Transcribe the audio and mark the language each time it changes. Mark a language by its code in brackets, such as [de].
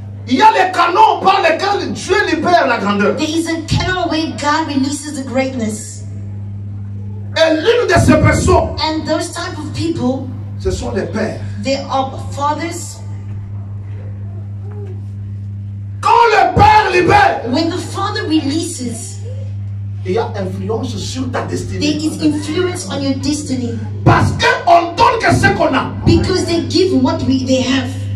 [fr] Il y a les canons par lesquels Dieu libère la grandeur. [en] There is a canon where God releases the greatness. [fr] Et l'une de ces personnes, [en] And those type of people, [fr] ce sont les pères. [en] they are fathers. [fr] Quand le père libère, [en] When the father releases, [fr] il y a influence sur ta [en] there [fr] destinée. [en] is influence on your destiny. [fr] Parce qu'on donne que ce qu'on a. [en] Because they give what they have.